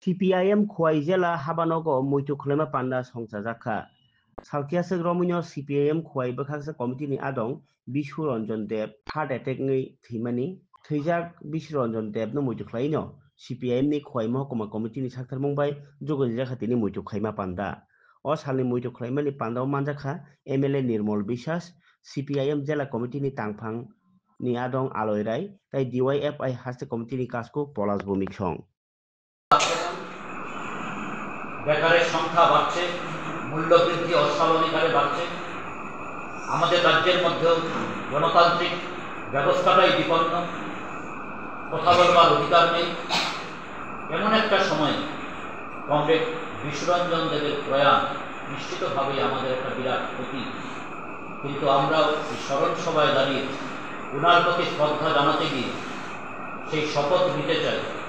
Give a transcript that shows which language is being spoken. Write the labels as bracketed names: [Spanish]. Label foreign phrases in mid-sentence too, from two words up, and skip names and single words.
[Kok Borok] CPIM Khwai Jela Habanogo Muitu Klema Panda Songsa Jaka Salkiasek Romunyo CPIM Khwai Bakaksa Committee ni Adong Bishuranjan Deb [English] Heart Attack [Kok Borok] ni Thimani Thijak Bishuranjan Deb no Muitu Klaino CPIM ni Khwai Mohkoma Committee ni Saktar Mumbai Jogojakati ni Muitu Klaima Panda O Salni Muitu Klaima ni Panda Manjaka MLA Nirmol Bishas CPIM Jela Committee ni Tangphang ni Adong Aloirai Tai DYFI Haste Committee ni Kasko Polas Bumik Song [Bangla] বেকারের সংখ্যা বাড়ছে, মূল্যবৃদ্ধি অস্বাভাবিক হারে বাড়ছে। আমাদের রাজ্যের মধ্যেও গণতান্ত্রিক ব্যবস্থাটাই বিপন্ন, কথা বলবার অধিকার নেই। এমন একটা সময় কমরেড বিশ্বরঞ্জন দেবের প্রয়াণ নিশ্চিতভাবেই আমাদের একটা বিরাট ক্ষতি, কিন্তু আমরা এই স্মরণ সভায় দাঁড়িয়ে ওনার প্রতি শ্রদ্ধা জানাতে গিয়ে সেই শপথ নিতে চাই